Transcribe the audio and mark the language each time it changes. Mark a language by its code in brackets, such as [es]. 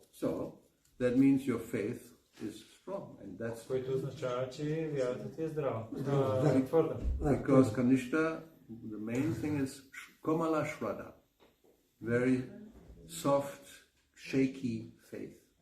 [en] So that means your faith is strong, and that's [bg] което означава, че вярата ти е здрава. Твърда. [en] Because Kanishta, the main thing is Komala Shraddha, very soft, shaky faith.